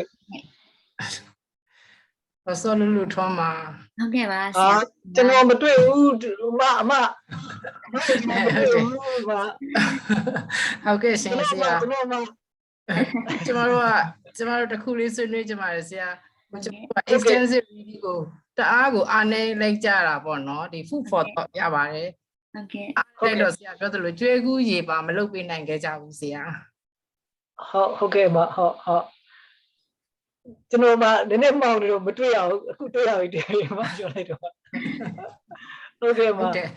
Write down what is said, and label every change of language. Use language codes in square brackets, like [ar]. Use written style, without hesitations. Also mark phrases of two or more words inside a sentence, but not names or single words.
[my] ဘာစောလူထောမှာ ဟုတ်ကဲ့ပါဆရာ ကျွန်တော်မတွေ့ဘူးအမ ဟုတ်ကဲ့ဆရာကျွန်တော်တို့တခုလေးဆွေးနွေးကြပါရဆရာကျွန်တော် [en] extensive reading [my] ကိုတအားကိုအားနေလိုက်ကြတာပေါ့နော်ဒီ [en] food for thought [my] ရပါတယ် ဟုတ် တော့ဆရာပြောသလိုကျွေးကူးရေပါမလုပ်ပေးနိုင်ခဲ့ကြဘူးဆရာ ဟုတ်ကဲ့ဟုတ်ကျွန်တော်မှနည်းနည်းမှောင်နေတော့မတွေ့ရဘူးအခုတွေ့ရပြီတကယ်မှပြောလိုက်တော့ဟုတ်ကဲ့ပါ